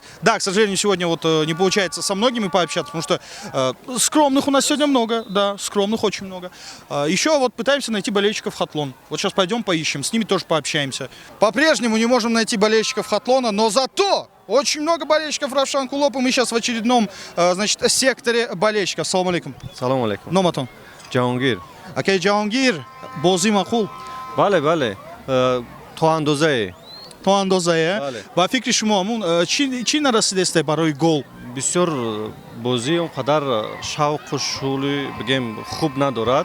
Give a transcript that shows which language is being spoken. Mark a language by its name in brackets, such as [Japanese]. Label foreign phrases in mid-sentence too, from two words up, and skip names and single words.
[Russian] Да, к сожалению, сегодня вот не получается со многими пообщаться, потому что скромных у нас сегодня много, да, скромных очень много. Еще вот пытаемся найти болельщиков Хатлон. Вот сейчас пойдем поищем, с ними тоже пообщаемся. По-прежнему не можем найти болельщиков Хатлона, но зато очень много болельщиков Равшан Кулоп, и мы сейчас в очередном, значит, секторе болельщиков. [Arabic] Салам алейкум. Салам алейкум. [Tajik] Номатон. Ҷаҳонгир. Окей, Ҷаҳонгир, бозӣ мақул. Бале, бале. То андозае. То андозае? Бале. Ба фикри шумо ҳамун чӣ нарасидесте барои гол? Бисёр бозӣ он қадар шавқу шӯли бигем хуб надорад.